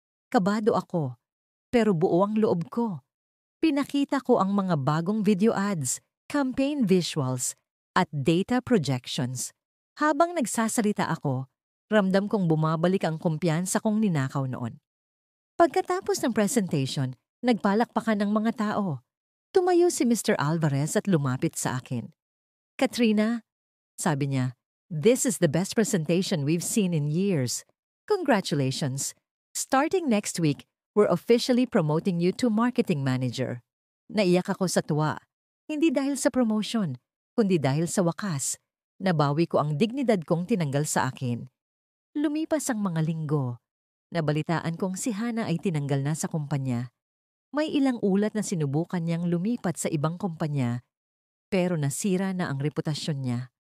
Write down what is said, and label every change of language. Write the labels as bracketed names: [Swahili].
[Filipino] Kabado ako, pero buo ang loob ko. Pinakita ko ang mga bagong video ads, campaign visuals, at data projections. Habang nagsasalita ako, ramdam kong bumabalik ang kumpiyansa kong ninakaw noon. Pagkatapos ng presentation, nagpalakpakan ng mga tao. Tumayo si Mr. Alvarez at lumapit sa akin. [English] Katrina, [Filipino] sabi niya, [English] this is the best presentation we've seen in years. Congratulations. Starting next week, we're officially promoting you to marketing manager. [Filipino] Naiyak ako sa tuwa. Hindi dahil sa promotion, kundi dahil sa wakas. Nabawi ko ang dignidad kong tinanggal sa akin. Lumipas ang mga linggo. Nabalitaan kong si Hana ay tinanggal na sa kumpanya. May ilang ulat na sinubukan niyang lumipat sa ibang kumpanya, pero nasira na ang reputasyon niya.